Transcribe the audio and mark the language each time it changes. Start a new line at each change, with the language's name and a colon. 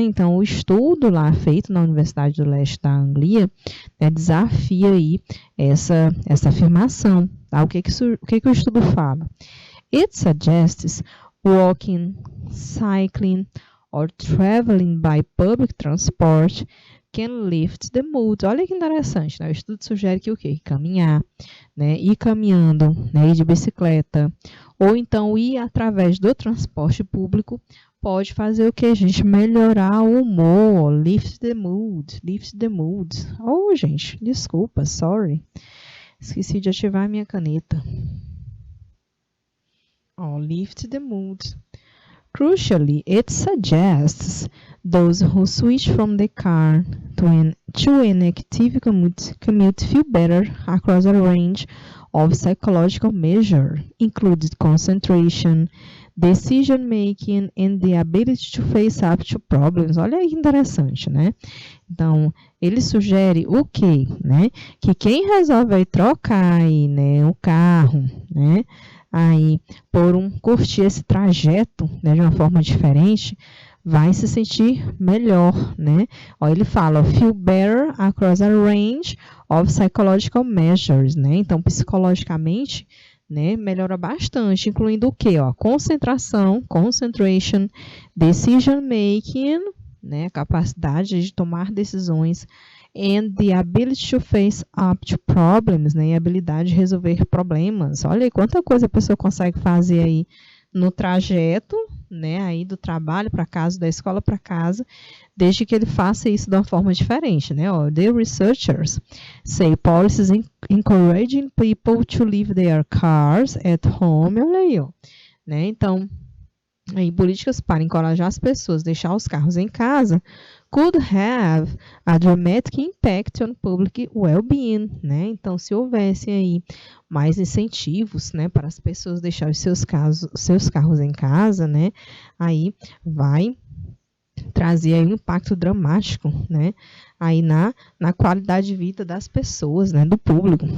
Portuguese: Então, o estudo lá feito na Universidade do Leste da Anglia, né, desafia aí essa afirmação, tá? O que o estudo fala?
English: It suggests walking, cycling, or traveling by public transport can lift the mood.
Portuguese: Olha que interessante, né? O estudo sugere que o quê? Caminhar, né? Ir caminhando, né? Ir de bicicleta, ou então ir através do transporte público, pode fazer o quê, gente? Melhorar o humor,
English: lift the mood.
Portuguese: Oh, gente, desculpa, sorry. Esqueci de ativar a minha caneta.
English: Lift the mood. Crucially, it suggests those who switch from the car to an active commute feel better across a range of psychological measures, including concentration, decision-making, and the ability to face up to problems.
Portuguese: Olha aí que interessante, né? Então, ele sugere o quê? Né? Que quem resolve aí trocar aí, né, o carro, né, aí, curtir esse trajeto, né, de uma forma diferente, vai se sentir melhor, né? Ele fala,
English: feel better across a range of psychological measures,
Portuguese: né? Então, psicologicamente, né, melhora bastante, incluindo o quê? Concentração, concentration,
English: decision making,
Portuguese: né, capacidade de tomar decisões,
English: and the ability to face up to problems,
Portuguese: né, e a habilidade de resolver problemas. Olha aí quanta coisa a pessoa consegue fazer aí no trajeto, né, aí do trabalho para casa, da escola para casa, desde que ele faça isso de uma forma diferente, né?
English: Ó, the researchers say policies encouraging people to leave their cars at home,
Portuguese: olha aí, ó, né? Então, aí, políticas para encorajar as pessoas a deixar os carros em casa
English: could have a dramatic impact on public well-being,
Portuguese: né? Então, se houvesse aí mais incentivos, né, para as pessoas deixarem seus carros em casa, né, aí vai trazer aí um impacto dramático, né, aí na qualidade de vida das pessoas, né, do público.